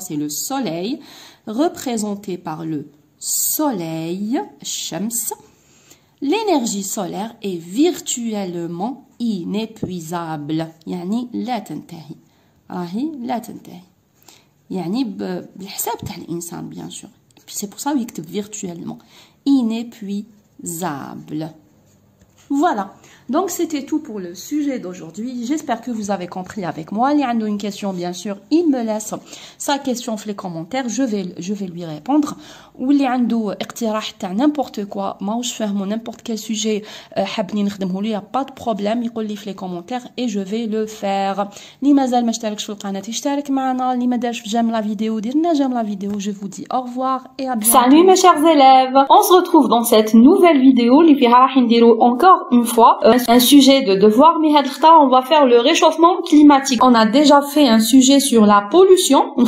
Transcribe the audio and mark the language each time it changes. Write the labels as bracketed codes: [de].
[fr] C'est le soleil, représenté par le soleil, shams. L'énergie solaire est virtuellement inépuisable, [ar] يعني لا تنتهي. لا تنتهي. يعني بالحساب تاع الإنسان [fr] bien sûr. C'est pour ça qu'il écrit virtuellement. Inépuisable. Voilà. Donc, c'était tout pour le sujet d'aujourd'hui. J'espère que vous avez compris avec moi. Il y a une question, bien sûr. Il me laisse sa question dans les commentaires. Je vais lui répondre. Ou il y a n'importe quoi. Moi, je fais n'importe quel sujet. Il n'y a pas de problème. Il dit dans les commentaires et je vais le faire. [ar] Li mazal ma اشتركش في القناة اشترك معنا. Li ما دارش [fr] j'aime la vidéo. Dirna j'aime la vidéo. Je vous dis au revoir et à bientôt. Salut mes chers élèves. On se retrouve dans cette nouvelle vidéo. [ar] Li fiha راح نديرو [fr] encore une fois un sujet de devoir, mais on va faire le réchauffement climatique. On a déjà fait un sujet sur la pollution.